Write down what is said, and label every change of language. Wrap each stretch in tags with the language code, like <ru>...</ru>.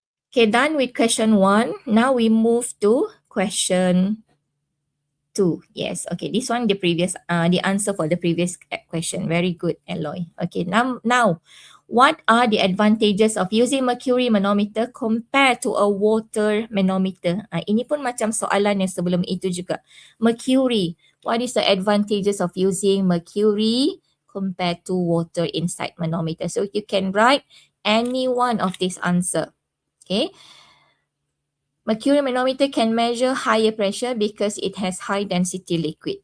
<en>Okay, done with question 1. Now we move to question 2. Yes, okay, this one the previous, the answer for the previous question. Very good, Eloy. Okay, now what are the advantages of using mercury manometer compared to a water manometer?</en> <ms>Ini pun macam soalan yang sebelum itu juga.</ms> <en>Mercury, what is the advantages of using mercury compared to water inside manometer? So you can write any one of this answer. Okay. Mercury manometer can measure higher pressure because it has high density liquid.</en>